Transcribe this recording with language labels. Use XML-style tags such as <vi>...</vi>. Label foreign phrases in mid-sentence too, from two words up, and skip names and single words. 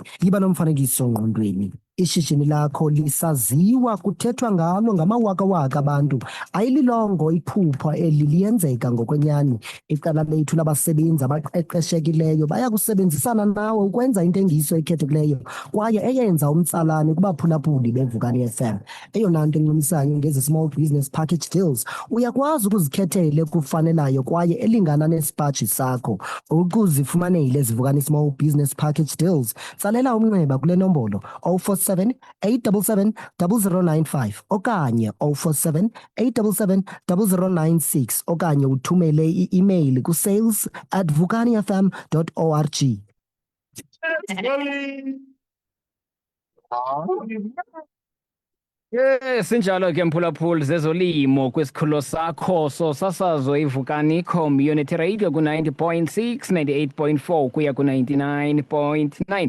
<xh>Yiba nomfanekiso ngqondweni. Ishishini lakho lisaziwa, kuthethwa ngalo ngamawakawaka abantu. Ayililongo iphupha eli liyenzeka ngokwenyani. Icala lethu labasebenzi abaqeqeshekileyo baya kusebenzisana nawe ukwenza intengiso ekhethekileyo kwaye eyenza umtsalane kubaphulaphuli beVukani FM. Eyona nto encumisayo ngezi</xh> <en>small business package deals,</en> <xh>uyakwazi ukuzikhethela ekufanelayo kwaye elingana nesipaji sakho. Ukuzifumanele ziVukani</xh> <en>small business package deals,</en> <xh>tsalela umnxeba kule nombolo 047 877 0095 okanye 047 877 0096 okanye uthumele i-email kusales@vukanifm.org. Sinjalo ke mphulaphuli zezolimo kwisikhululo sakho sosasazo iVukani Community Radio ku-90.6, 98.4 kuya ku-99.9.</xh>